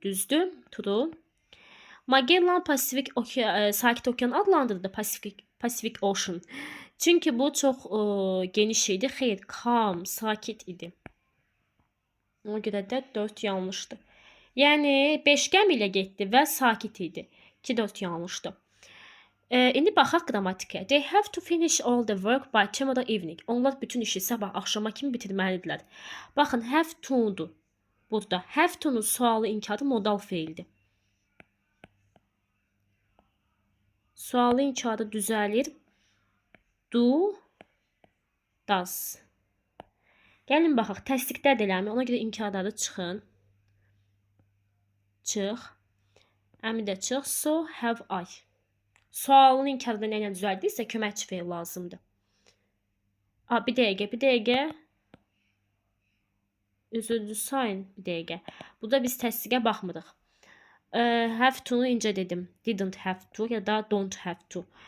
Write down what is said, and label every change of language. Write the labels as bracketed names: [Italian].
[Azerbaijani] Düzdür, true. Magellan Sakit Okean adlandırdı, Pacific Ocean. Çünki bu çox geniş idi. Xeyr, calm, sakit idi. Ona görə də 4 yanlışdır. Yəni 5 gəmi ilə getdi və sakit idi. 2-4 yanlışdır. İndi baxaq qrammatikaya. [English] They have to finish all the work by tomorrow evening. [Azerbaijani] Onlar bütün işi sabah axşama kimi bitirməlidirlər. Baxın, have to-dur. Burada have to-nun sualı inkarı modal feildir. Sualı inkarı düzəlir. Do, does. Gəlin baxaq, təsdiqdə eləmi. Ona görə inkarları çıxın. Çıx. Əmi də çıx. [English] So have I. [Azerbaijani] Sualın inkarını nə ilə düzəldirsə köməkçi feil lazımdır. Bir dəqiqə. Üzüldü sayın, bir dəqiqə. Burada biz təsdiqə baxmırıq. Have to-nu incə dedim. [English] Didn't have to ya da don't have to.